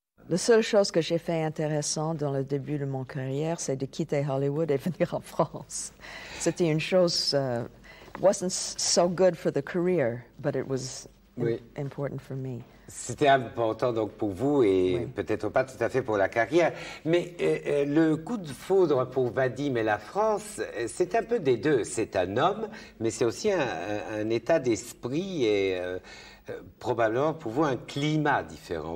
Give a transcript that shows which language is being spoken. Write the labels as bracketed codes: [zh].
[fr] La seule chose que j'ai fait intéressant dans le début de mon carrière, c'est de quitter Hollywood et venir en France. C'était une chose, [en] wasn't so good for the career, but it was important for me. [fr] C'était important donc pour vous et peut-être pas tout à fait pour la carrière. Mais le coup de foudre pour Vadim et la France, c'est un peu des deux. C'est un homme, mais c'est aussi un état d'esprit et probablement pour vous un climat différent.